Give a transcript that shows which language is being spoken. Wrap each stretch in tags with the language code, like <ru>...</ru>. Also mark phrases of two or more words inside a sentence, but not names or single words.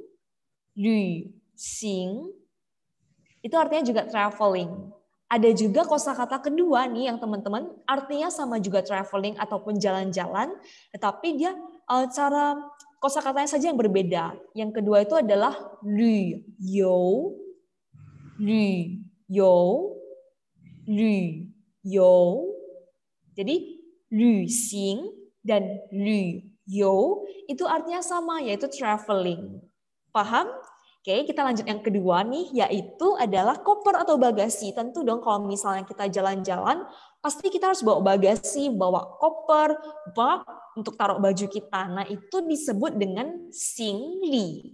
<zh>Lu sing.</zh> <id>Itu artinya juga traveling. Ada juga kosakata kedua nih yang teman-teman artinya sama juga traveling ataupun jalan-jalan, tetapi dia cara kosakatanya saja yang berbeda. Yang kedua itu adalah</id> <zh>旅游, 旅游, 旅游.</zh> <id>Jadi 旅行 dan 旅游 itu artinya sama, yaitu traveling. Paham? Oke, kita lanjut yang kedua nih, yaitu adalah koper atau bagasi. Tentu dong kalau misalnya kita jalan-jalan, pasti kita harus bawa bagasi, bawa koper, bag untuk taruh baju kita. Nah, itu disebut dengan singli.</id>